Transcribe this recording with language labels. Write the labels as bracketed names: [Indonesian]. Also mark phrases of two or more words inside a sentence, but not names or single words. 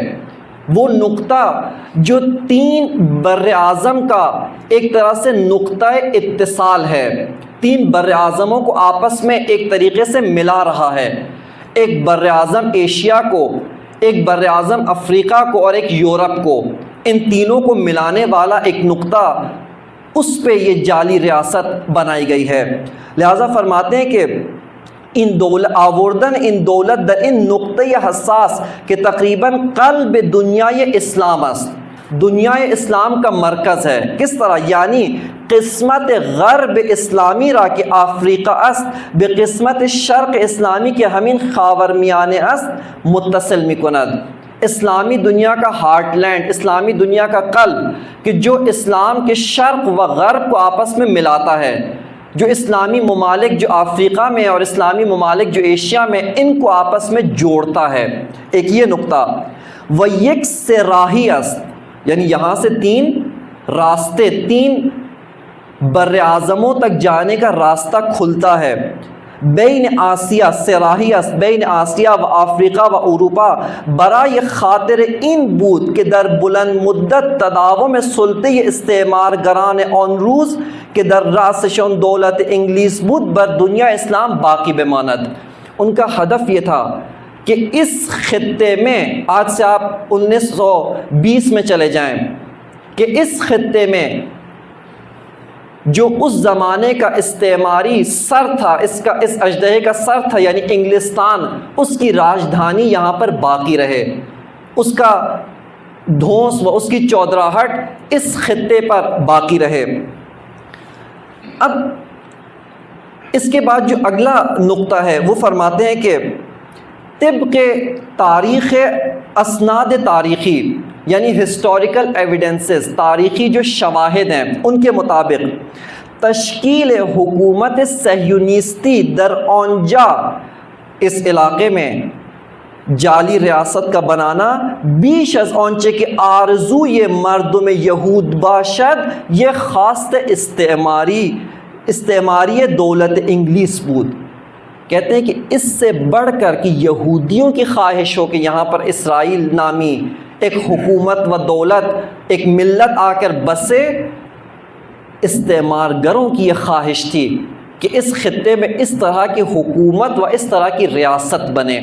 [Urdu] وہ نقطہ جو 3 بر اعظم کا ایک طرح سے نقطہ اتصال ہے، 3 بر اعظموں کو آپس میں ایک طریقے سے ملا رہا ہے، ایک بر اعظم ایشیا کو، ایک بر اعظم افریقہ کو، اور ایک یورپ کو، ان تینوں کو ملانے والا ایک نقطہ، اس پہ یہ جعلی ریاست بنائی گئی ہے۔ لہذا فرماتے ہیں کہ [Persian] آوردن ان دولت در ان نقطۂ حساس کہ تقریباً قلب دنیائے اسلام است، [Urdu] دنیائے اسلام کا مرکز ہے۔ کس طرح؟ [Persian] یعنی قسمت غرب اسلامی را کہ افریقہ است بے قسمت شرق اسلامی کے ہمین خاورمیانہ است متصل میکند۔ [Urdu] اسلامی دنیا کا ہارٹ لینڈ، اسلامی دنیا کا قلب کہ جو اسلام کے شرق و غرب کو آپس میں ملاتا ہے، جو اسلامی ممالک جو افریقہ میں اور اسلامی ممالک جو ایشیا میں، ان کو آپس میں جوڑتا ہے۔ ایک یہ نقطہ [Persian] و یک سے راہی است، [Urdu] یعنی یہاں سے 3 راستے، 3 بر اعظموں تک جانے کا راستہ کھلتا ہے۔ [Persian] بین آسیا سراہی است، بین آسیا و افریقہ و اروپا برای خاطر این بود کہ در بلند مدت تداوم سلطه استعمارگران آن روز کہ در رأسشان دولت انگلیس بود بر دنیا اسلام باقی بماند۔ [Urdu] ان کا ہدف یہ تھا کہ اس خطے میں، آج سے آپ 1920 میں چلے جائیں، کہ اس خطے میں جو اس زمانے کا استعماری سر تھا، اس اژدہے کا سر تھا، یعنی انگلستان، اس کی راجدھانی یہاں پر باقی رہے، اس کا دھونس و اس کی چودراہٹ اس خطے پر باقی رہے۔ اب اس کے بعد جو اگلا نقطہ ہے وہ فرماتے ہیں کہ طبق [Persian] تاریخ اسناد تاریخی، [Urdu] یعنی [English] historical evidences, [Urdu] تاریخی جو شواہد ہیں ان کے مطابق [Persian] تشکیل حکومت صہیونیستی در اونجا، [Urdu] اس علاقے میں جعلی ریاست کا بنانا [Persian] بیش از آنچه که آرزوی مردم یهود باشد یہ خواست استعماری دولت انگلیس بود. [Urdu] کہتے ہیں کہ اس سے بڑھ کر کہ یہودیوں کی خواہش ہو کہ یہاں پر اسرائیل نامی ایک حکومت و دولت، ایک ملت آ کر بسے، استعمار گروں کی یہ خواہش تھی کہ اس خطے میں اس طرح کی حکومت و اس طرح کی ریاست بنے.